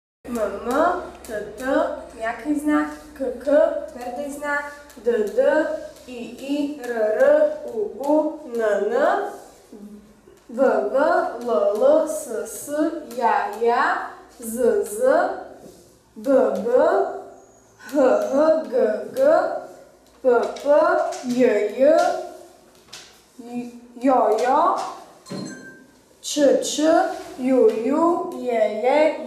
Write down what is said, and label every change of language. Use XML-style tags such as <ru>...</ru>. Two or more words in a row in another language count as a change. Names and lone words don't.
<sr>T, mjaki znak, K, tvrdi znak, D, I, R, U, N, V, L, S, ja, Z, B, H, G, P, J, Jo, Č, Ju, Je,</sr>